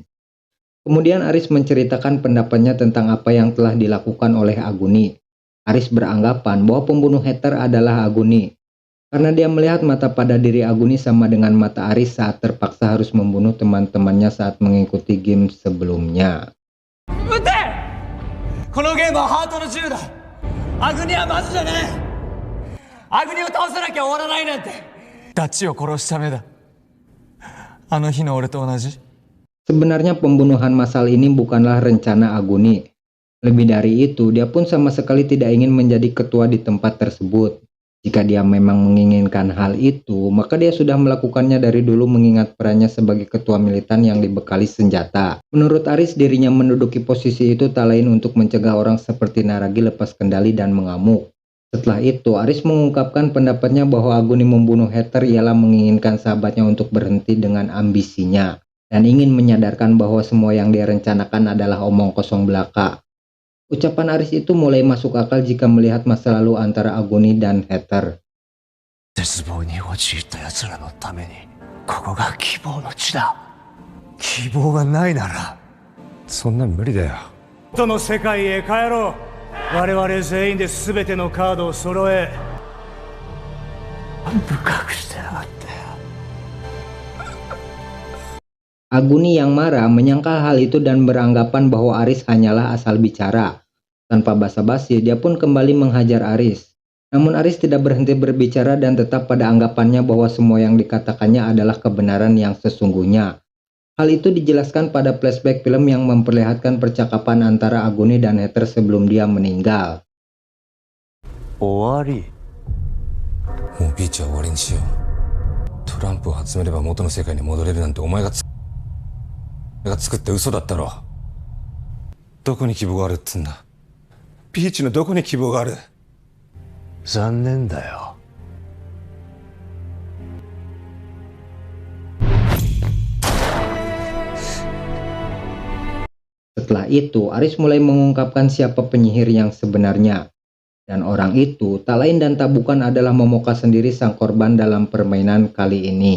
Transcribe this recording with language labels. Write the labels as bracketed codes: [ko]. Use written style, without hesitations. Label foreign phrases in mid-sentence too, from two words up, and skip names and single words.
[id] Kemudian Aris menceritakan pendapatnya tentang apa yang telah dilakukan oleh Aguni. Aris beranggapan bahwa pembunuh Heather adalah Aguni. Karena dia melihat mata pada diri Aguni sama dengan mata Aris saat terpaksa harus membunuh teman-temannya saat mengikuti game sebelumnya. [ja] 撃て！このゲームはハートの自由だ。アグニはマジじゃねえ。アグニを倒さなきゃ終わらないなんて。ダチを殺すためだ。あの日の俺と同じ。 [id] Sebenarnya pembunuhan massal ini bukanlah rencana Aguni. Lebih dari itu, dia pun sama sekali tidak ingin menjadi ketua di tempat tersebut. Jika dia memang menginginkan hal itu, maka dia sudah melakukannya dari dulu mengingat perannya sebagai ketua militan yang dibekali senjata. Menurut Aris, dirinya menduduki posisi itu tak lain untuk mencegah orang seperti Naragi lepas kendali dan mengamuk. Setelah itu, Aris mengungkapkan pendapatnya bahwa Aguni membunuh Heather ialah menginginkan sahabatnya untuk berhenti dengan ambisinya, dan ingin menyadarkan bahwa semua yang dia rencanakan adalah omong kosong belaka. Ucapan Aris itu mulai masuk akal jika melihat masa lalu antara Aguni dan Heather. [ja] 絶望に陥った奴らのためにここが希望の地だ。希望がないならそんなん無理だよ。元の世界へ帰ろう。我々全員で全てのカードを揃え深くしてやがって。 [id] Aguni yang marah menyangkal hal itu dan beranggapan bahwa Aris hanyalah asal bicara. Tanpa basa-basi, dia pun kembali menghajar Aris. Namun Aris tidak berhenti berbicara dan tetap pada anggapannya bahwa semua yang dikatakannya adalah kebenaran yang sesungguhnya. Hal itu dijelaskan pada flashback film yang memperlihatkan percakapan antara Aguni dan Heather sebelum dia meninggal. [ja] 終わり。もうビーチは終わりにしよう。トランプを集めれば元の世界に戻れるなんてお前が作った嘘だったろ。どこに希望があるっつんだ。ビーチのどこに希望がある。残念だよ。 [id] Setelah itu, Aris mulai mengungkapkan siapa penyihir yang sebenarnya. Dan orang itu tak lain dan tak bukan adalah Momoka sendiri sang korban dalam permainan kali ini.